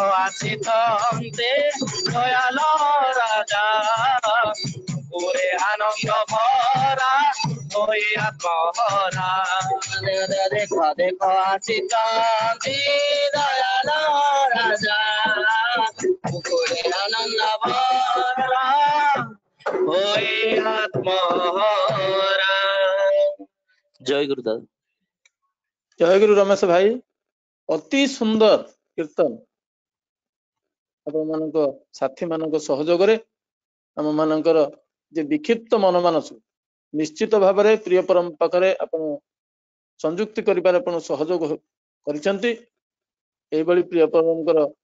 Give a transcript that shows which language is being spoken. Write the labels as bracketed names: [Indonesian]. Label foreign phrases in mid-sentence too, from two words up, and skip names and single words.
[Bangla] আসিছন্তি দয়াল রাজা পুকুরে আনন্দ ভরা ওই আত্মহরা দেখো দেখো আসিছন্তি দয়াল রাজা পুকুরে আনন্দ ভরা ওই আত্মহরা জয় গুরুদেব [Odia] ଜୟ ଗୁରୁ ରମେଶ ଭାଇ ଅତି ସୁନ୍ଦର କୀର୍ତ୍ତନ ଆପଣମାନଙ୍କ ସାଥୀ ମାନଙ୍କ ସହଯୋଗରେ ଆମ ମାନଙ୍କର ଯେ ବିକ୍ଷିପ୍ତ ମନମାନସ ନିଶ୍ଚିତ ଭାବରେ ପ୍ରିୟ ପରମ ପାଖରେ ଆପଣ ସଂଯୁକ୍ତି କରିବାରେ ଆପଣ ସହଯୋଗ କରିଛନ୍ତି ଏଇଭଳି ପ୍ରିୟ ପରମଙ୍କର